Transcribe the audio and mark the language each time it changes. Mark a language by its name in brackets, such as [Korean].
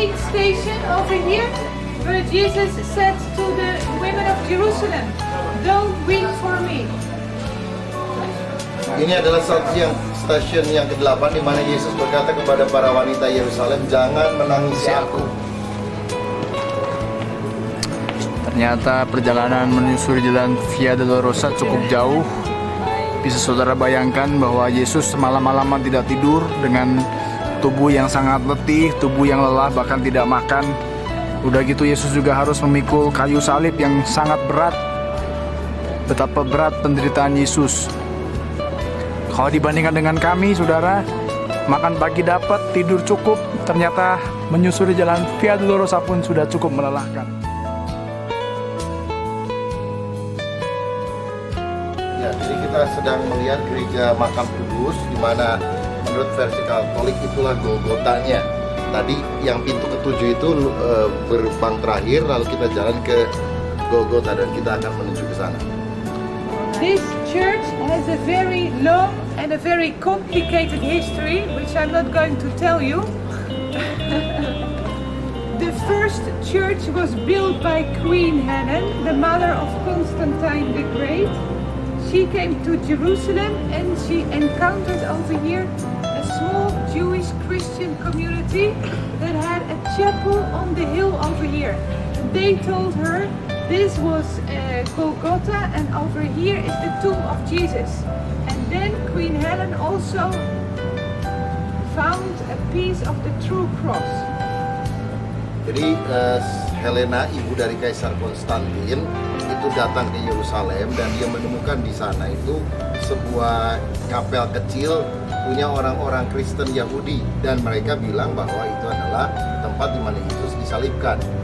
[English] Station over here, where Jesus said to the women of Jerusalem, don't weep for me. [Indonesian] Ini adalah stasiun yang ke-8 di mana Yesus berkata kepada para wanita Yerusalem, jangan menangisi aku. Ternyata perjalanan menyusuri jalan Via Dolorosa cukup jauh. Bisa saudara bayangkan bahwa Yesus malam-malaman tidak tidur dengan tubuh yang sangat letih, tubuh yang lelah, bahkan tidak makan. Udah gitu Yesus juga harus memikul kayu salib yang sangat berat. Betapa berat penderitaan Yesus. Kalau dibandingkan dengan kami, saudara, makan pagi dapat, tidur cukup, ternyata menyusuri jalan Via Dolorosa pun sudah cukup melelahkan. Ya, jadi kita sedang melihat gereja Makam Kudus, di mana menurut versi Katolik itulah Golgotanya. Tadi yang pintu ketujuh itu gerbang terakhir, lalu kita jalan ke Golgota dan kita akan menuju ke sana. [English] This church has a very long and a very complicated history, which I'm not going to tell you. The first church was built by Queen Helen, the mother of Constantine the Great. She came to Jerusalem and she encountered over here a small Jewish Christian community that had a chapel on the hill over here. They told her this was Golgotha and over here is the tomb of Jesus. And then Queen Helen also found a piece of the true cross. [Indonesian] Jadi Helena, ibu dari Kaisar Konstantin, itu datang ke Yerusalem dan dia menemukan di sana itu sebuah kapel kecil punya orang-orang Kristen Yahudi, dan mereka bilang bahwa itu adalah tempat di mana Yesus disalibkan.